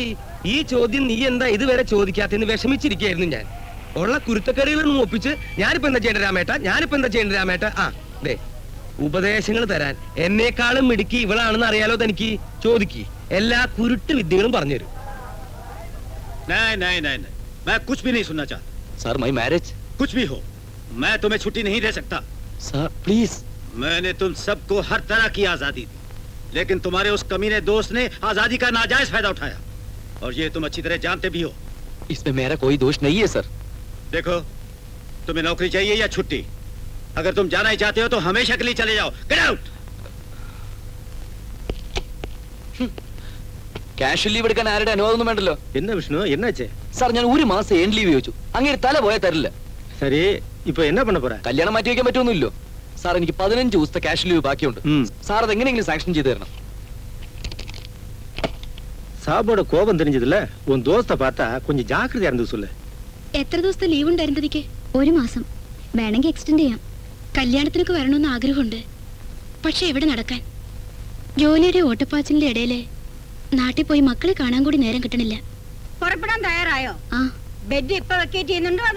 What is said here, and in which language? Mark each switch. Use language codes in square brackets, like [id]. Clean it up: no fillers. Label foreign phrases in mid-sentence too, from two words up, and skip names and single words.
[ml] ഈ ചോദ്യം നീ എന്താ ഇതുവരെ ചോദിക്കാത്തെന്ന് വിഷമിച്ചിരിക്കായിരുന്നു ഞാൻ. ഉള്ള കുരുത്തക്കറികളൊന്നും ഒപ്പിച്ച് ഞാനിപ്പോ എന്താ ചെയ്യേണ്ട രാമേട്ട? ദേ, ഉപദേശങ്ങൾ തരാൻ എന്നെക്കാളും മിടുക്കി ഇവളാണെന്ന് അറിയാലോ തനിക്ക്. ചോദിക്ക്, എല്ലാ കുരുട്ട് വിദ്യകളും പറഞ്ഞുതരും. [hi] नहीं, मैं कुछ भी नहीं सुनना चाहता. [en] Sir, my marriage. [hi] कुछ भी हो, मैं तुम्हें छुट्टी नहीं दे सकता. [en] Sir please. [hi] मैंने तुम सबको हर तरह की आजादी दी, लेकिन तुम्हारे उस कमीने दोस्त ने आजादी का नाजायज फायदा उठाया, और ये तुम अच्छी तरह जानते भी हो. इसमें मेरा कोई दोष नहीं है सर. देखो, तुम्हें नौकरी चाहिए या छुट्टी? अगर तुम जाना ही चाहते हो तो हमेशा के लिए चले जाओ. [en] Get out. cash leave [ml] എടുക്കാൻ ആരുടെ അനുവാദമൊന്നും വേണ്ടല്ലോ. [ta] என்ன விஷ்ணு, என்னாச்சு? [ml] സാർ, ഞാൻ 1 മാസം എൻഡ് ലീവ് ചോദിച്ചു. അങ്ങനെ തല പോയാൽ തരില്ല. [ta] சரி, இப்போ என்ன பண்ண போற? [ml] കല്യാണം മാറ്റി വയ്ക്കാൻ പറ്റുമൊന്നുമില്ലോ. സാർ, എനിക്ക് 15 ദിവസത്തെ [en] cash leave [ml] ബാക്കിയുണ്ട്. സാർ അത് എങ്ങനെയെങ്കിലും സാങ്ഷൻ ചെയ്തു തരണം. [ta] சாபோட கோபம் தெரிஞ்சதுல உன் தோஸ்த பார்த்தா கொஞ்சம் ஜாக்கிரதையா இருந்து சொல்லு. [ml] എത്ര ദിവസത്തെ ലീവ് ഉണ്ടായിരുന്നതിക്ക്? 1 മാസം. വേണമെങ്കിൽ എക്സ്റ്റെൻഡ് ചെയ്യാം. കല്യാണത്തിനൊക്കെ വരണമെന്ന് ആഗ്രഹമുണ്ട്. പക്ഷെ എവിടെ നടക്കാൻ? ജോലിയുടെ ഓട്ടപ്പാച്ചിലിന്റെ ഇടയില് നാട്ടിൽ പോയി മക്കളെ കാണാൻ കൂടി നേരം കിട്ടണില്ല. പുറപ്പെടാൻ തയ്യാറായോ? ബെഡ് ഇപ്പൊ വെക്കേറ്റ് ചെയ്യുന്നുണ്ടോ അതോ?